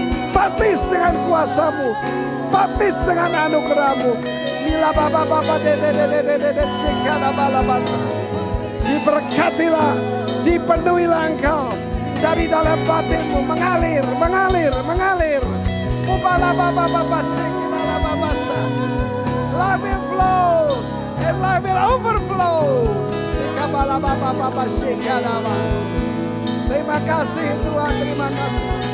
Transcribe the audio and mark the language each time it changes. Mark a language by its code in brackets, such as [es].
[id] Baptis dengan kuasa-Mu, baptis dengan anugerah-Mu. Mila baba baba de sekala balabasa. Diberkatilah, dipenuhilah engkau dari dalam batinmu, mengalir, mengalir, mengalir. Mubala baba baba sekala babasa. [en] Life will flow and life will overflow. Sekala baba baba sekala baba. [id] Terima kasih Tuhan, terima kasih.